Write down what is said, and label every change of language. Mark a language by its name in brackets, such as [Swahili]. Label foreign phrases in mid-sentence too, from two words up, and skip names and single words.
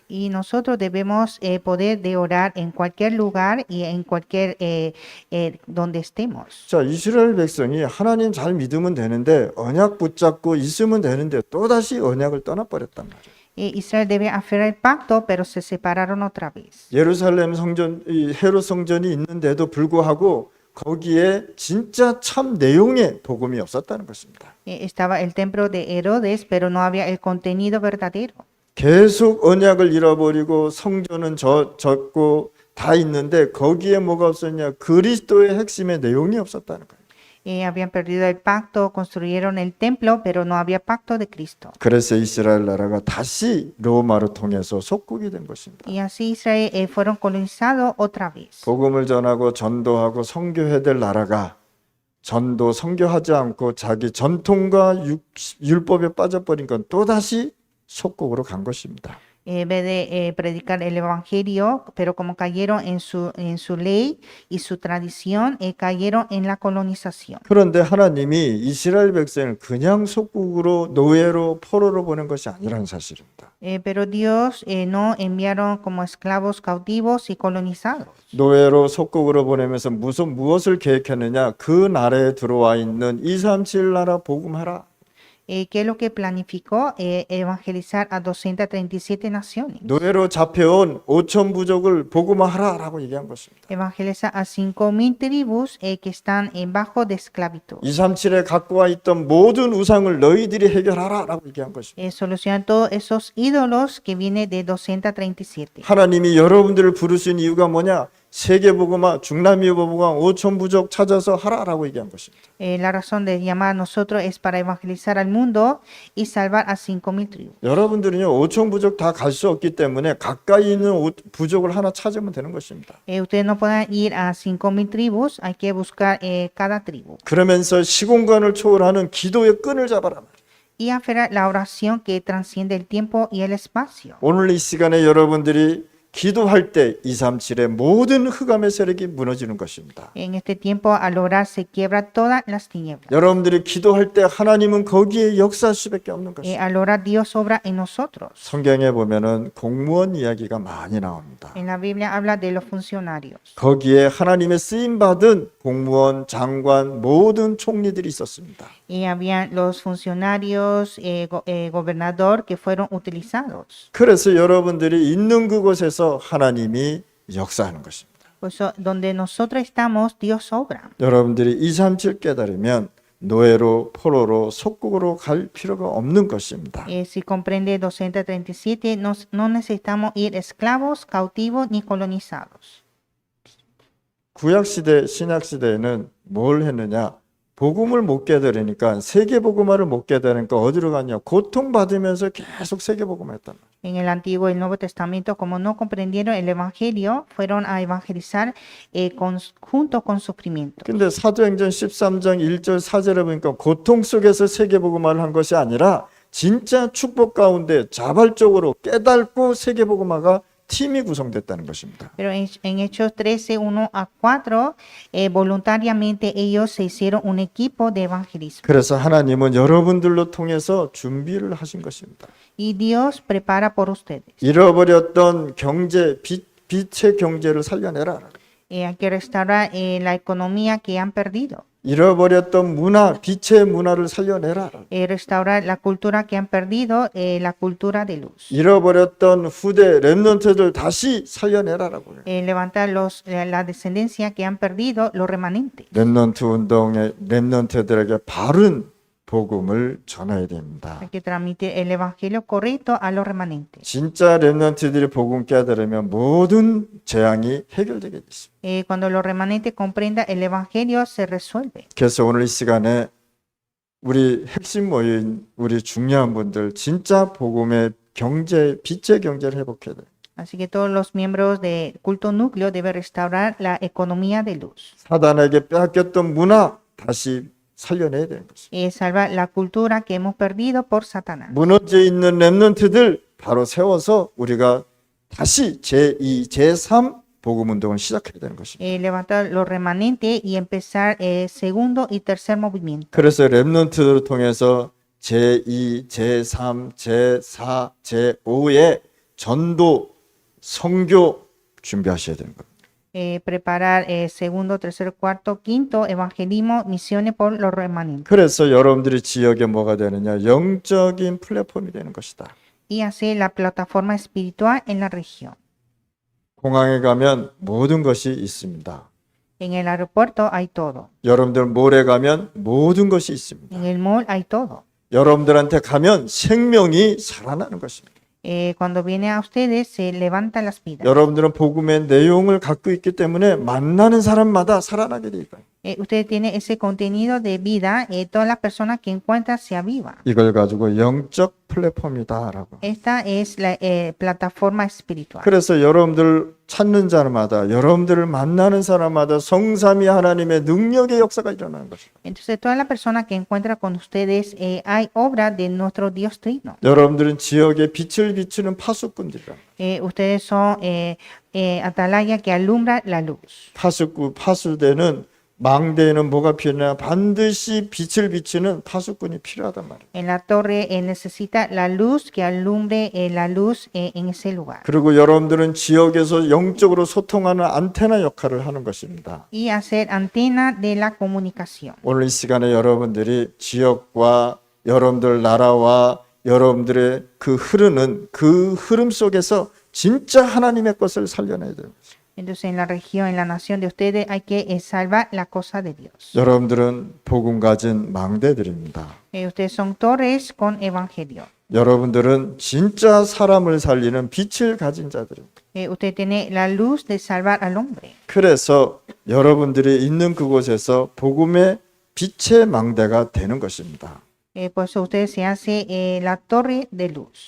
[Spanish] Y nosotros debemos poder de orar en cualquier lugar y en cualquier donde estemos. [Korean] 자, 이스라엘 백성이 하나님 잘 믿으면 되는데 언약 붙잡고 있으면 되는데 또다시 언약을 떠나버렸단 말이에요. [Spanish] Israel debe aferrar el pacto, pero se separaron otra vez. [Korean] 예루살렘 성전, 이 헤롯 성전이 있는데도 불구하고 거기에 진짜 참 내용의 복음이 없었다는 것입니다. [Spanish] Estaba el templo de Herodes, pero no había el contenido verdadero. [Korean] 계속 언약을 잃어버리고 성전은 졌고 다 있는데 거기에 뭐가 없었냐? 그리스도의 핵심의 내용이 없었다는 거예요. [Spanish] Habían perdido el pacto, construyeron el templo, pero no había pacto de Cristo. [Korean] 그래서 이스라엘 나라가 다시 로마로 통해서 속국이 된 것입니다. [Spanish] Y así Israel fueron colonizados otra vez. [Korean] 복음을 전하고 전도하고 선교해야 될 나라가 전도 선교하지 않고 자기 전통과 율법에 빠져버린 건 또다시 속국으로 간 것입니다. [Spanish] En vez de predicar el evangelio, pero como cayeron en su ley y su tradición, cayeron en la colonización. [Korean] 그런데 하나님이 이스라엘 백성을 그냥 속국으로 노예로 포로로 보낸 것이 아니라는 사실입니다. [Spanish] Pero Dios no enviaron como esclavos cautivos y colonizados. [Korean] 노예로 속국으로 보내면서 무엇을 계획했느냐? 그 나라에 들어와 있는 237 나라 복음하라. [Spanish] ¿Qué es lo que planificó? Evangelizar a 237 naciones. [Korean] 노예로 잡혀온 5천 부족을 복음화하라라고 얘기한 것입니다. [Spanish] Evangeliza a 5,000 tribus que están bajo de esclavitud. [Korean] 237에 갖고 와 있던 모든 우상을 너희들이 해결하라라고 얘기한 것입니다. [Spanish] Solucionar todos esos ídolos que viene de 237. [Korean] 하나님이 여러분들을 부르신 이유가 뭐냐? 세계복음화, 중남미 복음화, 5천 부족 찾아서 하라라고 얘기한 것입니다. [Spanish] La razón de llamar a nosotros es para evangelizar al mundo y salvar a 5,000 tribus. [Korean] 여러분들은요 5천 부족 다 갈 수 없기 때문에 가까이 있는 부족을 하나 찾으면 되는 것입니다. [Spanish] Ustedes no pueden ir a 5,000 tribus, hay que buscar cada tribu. [Korean] 그러면서 시공간을 초월하는 기도의 끈을 잡아라 말이에요. [Spanish] Y aferrar la oración que transciende el tiempo y el espacio. [Korean] 오늘 이 시간에 여러분들이 기도할 때 237의 모든 흑암의 세력이 무너지는 것입니다. [Spanish] En este tiempo, al orar, se quiebra todas las tinieblas. [Korean] 여러분들이 기도할 때 하나님은 거기에 역사할 수밖에 없는 것입니다. [Spanish] Al orar, Dios obra en nosotros. [Korean] 성경에 보면은 공무원 이야기가 많이 나옵니다. [Spanish] En la Biblia habla de los funcionarios. [Korean] 거기에 하나님의 쓰임 받은 공무원, 장관, 모든 총리들이 있었습니다. [Spanish] Y habían los funcionarios, gobernador que fueron utilizados. [Korean] 그래서 여러분들이 있는 그곳에서 하나님이 역사하는 것입니다. [Spanish] Por eso, donde nosotros estamos, Dios obra. [Korean] 여러분들이 237 깨달으면 노예로 포로로 속국으로 갈 필요가 없는 것입니다. [Spanish] Si comprende 237, no necesitamos ir esclavos, cautivos ni colonizados. [Korean] 구약 시대, 신약 시대에는 뭘 했느냐? 복음을 못 깨달으니까 세계 복음화를 못 깨달으니까 어디로 갔냐? 고통 받으면서 계속 세계 복음화 했단 말이에요. [Spanish] En el Antiguo y el Nuevo Testamento, como no comprendieron el Evangelio, fueron a evangelizar junto con sufrimiento. [Korean] 근데 사도행전 13장 1절 4절에 보니까 고통 속에서 세계 복음화를 한 것이 아니라 진짜 축복 가운데 자발적으로 깨닫고 세계 복음화가 팀이 구성됐다는 것입니다. [Spanish] Pero en Hechos 13, 1 a 4, voluntariamente ellos se hicieron un equipo de evangelismo. [Korean] 그래서 하나님은 여러분들로 통해서 준비를 하신 것입니다. [Spanish] Y Dios prepara por ustedes. [Korean] 잃어버렸던 경제, 빛의 경제를 살려내라. [Spanish] Hay que restaurar la economía que han perdido. [Korean] 잃어버렸던 문화, 빛의 문화를 살려내라. [Spanish] Restaurar la cultura que han perdido, la cultura de luz. [Korean] 잃어버렸던 후대 렘넌트들 다시 살려내라라고 해요. [Spanish] Levantar la descendencia que han perdido, los remanentes. [Korean] 렘넌트 운동의 렘넌트들에게 바른 복음을 전해야 됩니다. [Spanish] Hay que transmitir el evangelio correcto a los remanentes. [Korean] 진짜 렘넌트들이 복음 깨달으면 모든 재앙이 해결되게 됐습니다. [Spanish] Cuando los remanentes comprendan el evangelio, se resuelve. [Korean] 그래서 오늘 이 시간에 우리 핵심 모인 우리 중요한 분들 진짜 복음의 경제, 빛의 경제를 회복해야 돼요. [Spanish] Así que todos los miembros del culto núcleo deben restaurar la economía de luz. [Korean] 사단에게 빼앗겼던 문화 다시 살려내야 되는 것입니다. [Spanish] Salvar la cultura que hemos perdido por Satanás. [Korean] 무너져 있는 렘넌트들 바로 세워서 우리가 다시 제2, 제3 복음 운동을 시작해야 되는 것입니다. [Spanish] Levantar los remanentes y empezar segundo y tercer movimiento. [Korean] 그래서 렘넌트를 통해서 제2, 제3, 제4, 제5의 전도, 선교 준비하셔야 되는 겁니다. [Spanish] Preparar segundo, tercero, cuarto, quinto, evangelismo, misiones por los remanentes. [Korean] 그래서 여러분들이 지역에 뭐가 되느냐? 영적인 플랫폼이 되는 것이다. [Spanish] Y hacer la plataforma espiritual en la región. [Korean] 공항에 가면 모든 것이 있습니다. [Spanish] En el aeropuerto hay todo. [Korean] 여러분들 몰에 가면 모든 것이 있습니다. [Spanish] En el mall hay todo. [Korean] 여러분들한테 가면 생명이 살아나는 것입니다. [Spanish] Cuando viene a ustedes, se levantan las vidas. [Korean] 여러분들은 복음의 내용을 갖고 있기 때문에 만나는 사람마다 살아나게 돼 있어요. [Spanish] Usted tiene ese contenido de vida, todas las personas que encuentran se avivan. [Korean] 이걸 가지고 영적 플랫폼이다라고. [Spanish] Esta es la plataforma espiritual. [Korean] 그래서 여러분들 찾는 자마다 여러분들을 만나는 사람마다 성삼위 하나님의 능력의 역사가 일어나는 것입니다. [Spanish] Entonces, todas las personas que encuentran con ustedes, hay obra de nuestro Dios Trino. [Korean] 여러분들은 지역에 빛을 비추는 파수꾼들이라. [Spanish] Ustedes son atalaya que alumbra la luz. [Korean] 파수대는 망대에는 뭐가 필요하냐? 반드시 빛을 비추는 파수꾼이 필요하단 말이에요. [Spanish] En la torre necesita la luz que alumbre la luz en ese lugar. [Korean] 그리고 여러분들은 지역에서 영적으로 소통하는 안테나 역할을 하는 것입니다. [Spanish] Y hacer antena de la comunicación. [Korean] 오늘 이 시간에 여러분들이 지역과 여러분들 나라와 여러분들의 그 흐르는 그 흐름 속에서 진짜 하나님의 것을 살려내야 돼요. [Spanish] Entonces, en la región, en la nación de ustedes, hay que salvar la cosa de Dios. [Korean] 여러분들은 복음 가진 망대들입니다. [Spanish] Ustedes son torres con evangelio. [Korean] 여러분들은 진짜 사람을 살리는 빛을 가진 자들입니다. [Spanish] Usted tiene la luz de salvar al hombre. [Korean] 그래서 여러분들이 있는 그곳에서 복음의 빛의 망대가 되는 것입니다. [Spanish] Por eso usted se hace la torre de luz.